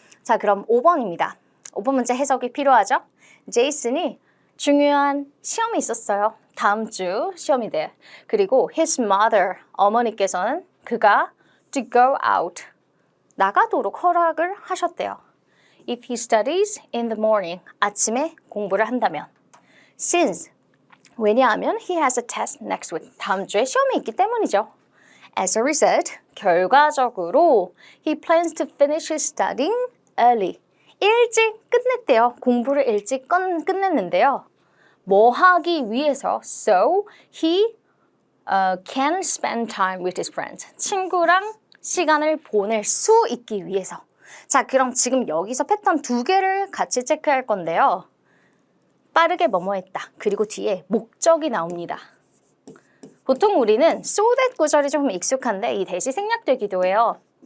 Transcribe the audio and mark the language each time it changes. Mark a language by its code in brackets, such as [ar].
[ko] 자, 그럼 5번입니다. 5번 문제 해석이 필요하죠? 제이슨이 중요한 시험이 있었어요. 다음 주 시험인데. 그리고 [en] his mother, [ko] 어머니께서는 그가 [en] to go out, [ko] 나가도록 허락을 하셨대요. [en] If he studies in the morning, [ko] 아침에 공부를 한다면. [en] Since, [ko] 왜냐하면 [en] he has a test next week, [ko] 다음 주에 시험이 있기 때문이죠. [en] As a result, [ko] 결과적으로 [en] he plans to finish his studying early. [ko] 일찍 끝냈대요. 공부를 일찍 끝냈는데요. 뭐 하기 위해서? [en] So, he can spend time with his friends. [ko] 친구랑 시간을 보낼 수 있기 위해서. 자, 그럼 지금 여기서 패턴 2개를 같이 체크할 건데요. 빠르게 뭐뭐 했다. 그리고 뒤에 목적이 나옵니다. 보통 우리는 so that 구절이 좀 익숙한데 이 대시 생략되기도 해요.